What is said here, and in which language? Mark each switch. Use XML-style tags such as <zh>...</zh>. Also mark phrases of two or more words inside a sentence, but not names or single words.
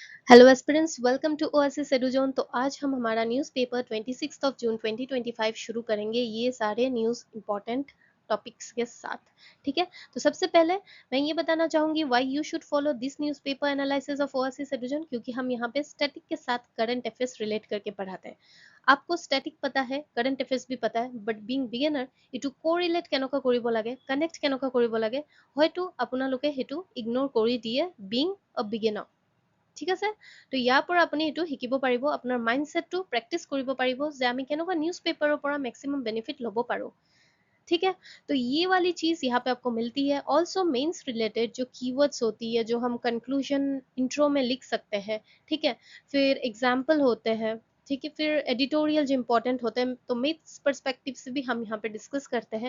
<en>Hello aspirants, welcome to Oasis Eduzone.</en> <hi>तो आज हम हमारा न्यूज़पेपर 26 जून 2025 शुरू करेंगे ये सारे न्यूज़</hi> <en>important topics</en> <hi>के साथ। ठीक है, तो सबसे पहले मैं ये बताना चाहूंगी</hi> <en>why you should follow this newspaper analysis of Oasis Eduzone,</en> <hi>क्योंकि हम यहाँ पे स्टैटिक के साथ</hi> <en>current affairs</en> <hi>रिलेट करके पढ़ाते हैं। आपको स्टैटिक पता है,</hi> <en>current affairs</en> <hi>भी पता है, बट</hi> <en>being beginner</en> <as>ইটো কোৰিলেট কেনেকুৱা কৰিব লাগে, কানেক্ট কেনেকুৱা কৰিব লাগে, হয়তো আপোনালোকে সেইটো ইগনোৰ কৰি দিয়ে</as> <en>being a beginner.</en> <as>ঠিক আছে, তো ইয়াৰ পৰা আপুনি এইটো শিকিব পাৰিব, আপোনাৰ মাইণ্ডছেটটো প্ৰেক্টিছ কৰিব পাৰিব যে আমি কেনেকুৱা নিউজ পেপাৰৰ পৰা</as> <en>maximum benefit</en> <as>ল'ব পাৰো।</as> <hi>ठीक है, तो ये वाली चीज यहाँ पे आपको मिलती है।</hi> <en>also mains related</en> <hi>जो कीवर्ड्स होती है, जो हम</hi> <en>conclusion intro</en> <hi>में लिख सकते हैं, ठीक है, फिर एग्जाम्पल होते हैं, ठीक है, फिर एडिटोरियल जो इंपॉर्टेंट होते हैं, तो</hi> <en>mains perspective</en> <hi>से भी हम यहाँ पे डिस्कस करते हैं।</hi>